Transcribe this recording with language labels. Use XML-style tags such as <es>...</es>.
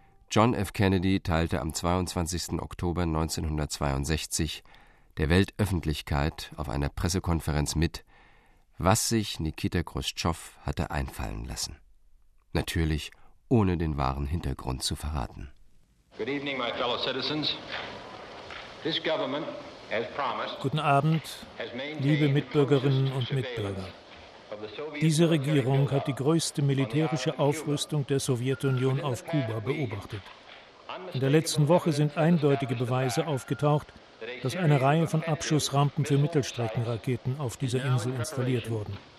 <de>John F. Kennedy teilte am 22. Oktober 1962 der Weltöffentlichkeit auf einer Pressekonferenz mit, was sich Nikita Chruschtschow hatte einfallen lassen. Natürlich ohne den wahren Hintergrund zu verraten.</de> <en>Good evening, my fellow citizens. This government has promised.</en> <de>Guten Abend, liebe Mitbürgerinnen und Mitbürger. Diese Regierung hat die größte militärische Aufrüstung der Sowjetunion auf Kuba beobachtet. In der letzten Woche sind eindeutige Beweise aufgetaucht, dass eine Reihe von Abschussrampen für Mittelstreckenraketen auf dieser Insel installiert wurden.</de>